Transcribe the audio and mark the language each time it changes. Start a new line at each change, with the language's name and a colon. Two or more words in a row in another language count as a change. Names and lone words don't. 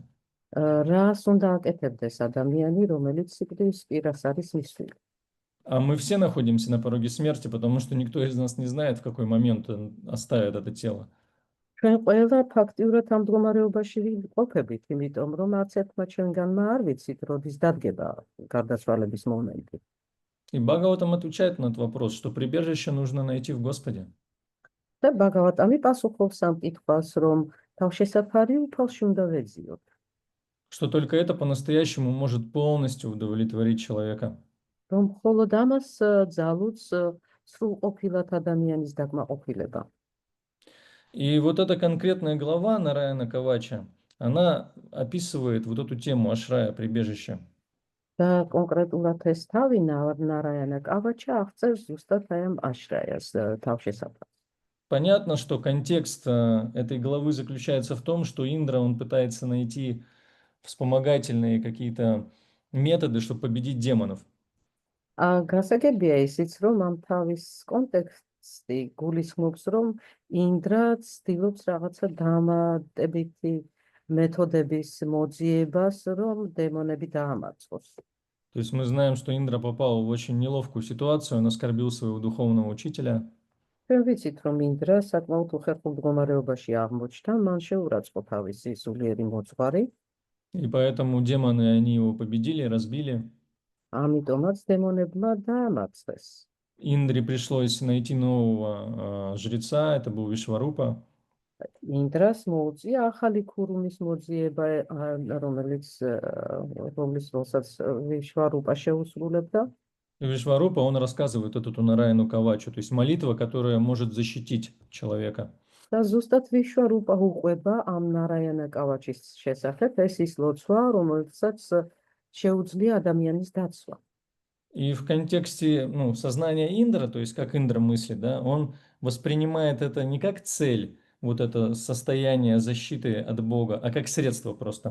Georgian: რას უნდა აკეთებდეს ადამიანი, რომელიც სიკვდილის პირას არის მისული?
Russian: А мы все находимся на пороге смерти, потому что никто из нас не знает, в какой момент он оставит это тело.
Georgian: ჩვენ ყველა ფაქტიურად ამ მდგომარეობაში ვყოფებით, იმიტომ რომ არც ერთმა ჩვენგანმა არ ვიცით, როდის დადგება გარდაცვალების მომენტი.
Russian: И Бхагаватам отвечает на этот вопрос, что прибежище нужно найти в Господе.
Georgian: და ბაგავატამი პასუხობს ამ კითხვას, რომ თავშესაფარი უფალში უნდა ვეძიოთ.
Russian: Что только это по-настоящему может полностью удовлетворить человека.
Georgian: რომ მხოლოდ ამას ძალუց სრულყოფილად ადამიანის დაკმაყოფილება.
Russian: И вот эта конкретная глава Нараяна Кавача, она описывает вот эту тему ашрая, прибежища.
Georgian: და კონკრეტულად ეს თავი ნარაიანა კავაჩა აღწერს ზუსტად აი ამ აშრაიას თავშესაფარს.
Russian: Понятно, что контекст этой главы заключается в том, что Индра, он пытается найти вспомогательные какие-то методы, чтобы победить демонов.
Georgian: გასაგებია ისიც, რომ ამ თავის კონტექსტი გულისხმობს, რომ ინდრა ცდილობს რაღაცა დამატებითი მეთოდების მოძიებას, რომ დემონები დაამარცხოს.
Russian: То есть мы знаем, что Индра попал в очень неловкую ситуацию, он оскорбил своего духовного учителя.
Georgian: ჩვენ ვიცით, რომ ინდრა საკმაოდ უხერხულ მდგომარეობაში აღმოჩნდა, მან შეურაცხყო თავისი სულიერი მოძღვარი,
Russian: И поэтому демоны, они его победили, разбили.
Georgian: ამიტომაც დემონებმა დაამარცხეს.
Russian: Индре пришлось найти нового жреца, это был Вишварупа.
Georgian: ინდრას მოუწია ახალი ქურუმის მოძიება, რომლის როლსაც ვიშვარუპა შეუსრულებდა.
Russian: Вишварупа, он рассказывает эту Нараину Кавачу, то есть молитва, которая может защитить человека.
Georgian: და ზუსტად ვიშვარუპა უყვება ამ ნარაიანა კავაჩის შესახებ, ეს ის ლოცვა, რომელსაც შეუძლია ადამიანის დაცვა.
Russian: И в контексте сознания Индра, то есть как Индра мыслит, да, он воспринимает это не как цель, вот это состояние защиты от Бога, а как средство просто.